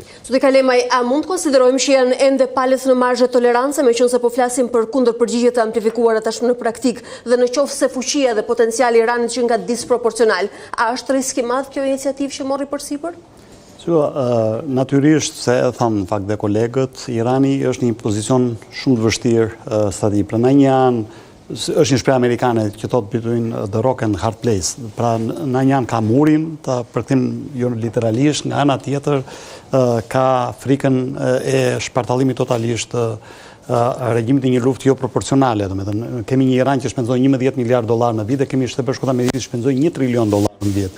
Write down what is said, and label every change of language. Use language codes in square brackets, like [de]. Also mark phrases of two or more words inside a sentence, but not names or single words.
[sq] Zoti Kalemaj, a mund të konsiderojmë që janë ende palët në marzhe tolerancë, meqense po flasim për kundërpërgjigje të amplifikuara tashmë në praktik dhe në qoftë se fuqia dhe potenciali i Iranit që nga disproporcional, a është risk i madh kjo iniciativë që morri përsipër? Natyrisht, se e thamë në fakt dhe kolegët, Irani është një pozicion shumë të vështirë strategjik. Pra në një anë është një shprehje amerikane që thotë [en] between the rock and hard place. [sq] Pra në një anë ka murin, ta përkthim jo literalisht, nga ana tjetër ka frikën e shpartallimit totalisht të regjimit të një luftë jo proporcionale. Domethënë, kemi një Iran që shpenzon 11 miliard dollar në vit dhe kemi Shtetet Bashkuara të Amerikës që shpenzojnë 1 trilion dollar në vit.